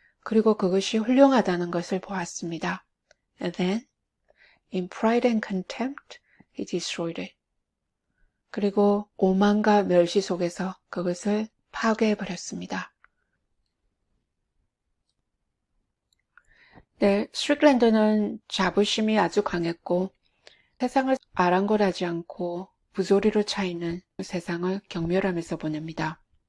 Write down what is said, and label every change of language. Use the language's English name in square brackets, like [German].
[Korean] 그리고 그것이 훌륭하다는 것을 보았습니다. [English] And then, in pride and contempt, he destroyed it. [Korean] 그리고 오만과 멸시 속에서 그것을 파괴해버렸습니다. 네, 스트릭랜드는 자부심이 아주 강했고 세상을 아랑곳하지 않고 부조리로 차있는 세상을 경멸하면서 보냅니다.